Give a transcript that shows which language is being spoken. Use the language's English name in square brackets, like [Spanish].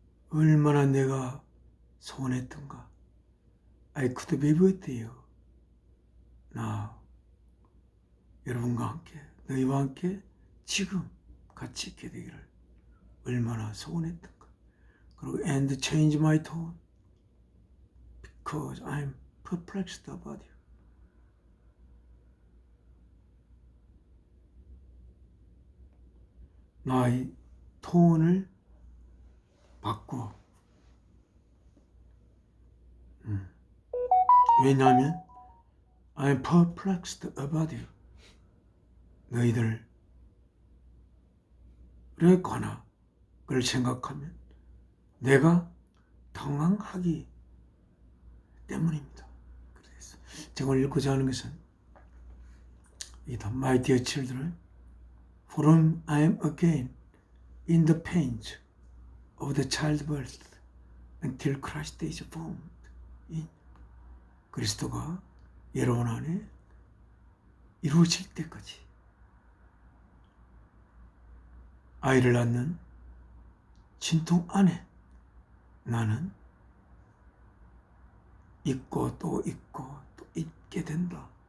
[Korean] 얼마나 내가 소원했던가. [English] I could be with you. [Korean] 나 여러분과 함께, 너희와 함께 지금 같이 있게 되기를 얼마나 소원했던가. 그리고 [English] and change my tone because I'm perplexed about you. [Korean] 나의 톤을 바꿔. 왜냐하면 [English] I'm perplexed about you. [Korean] 너희들에 관한 걸 생각하면 내가 당황하기 때문입니다. 그래서 제가 읽고자 하는 것은 [English] My dear children, for whom I am again in the pains of the childbirth until Christ is formed in. [Korean] 그리스도가 여러분 안에 이루어질 때까지 아이를 낳는 진통 안에 나는 있고 또 있고 또 있게 된다.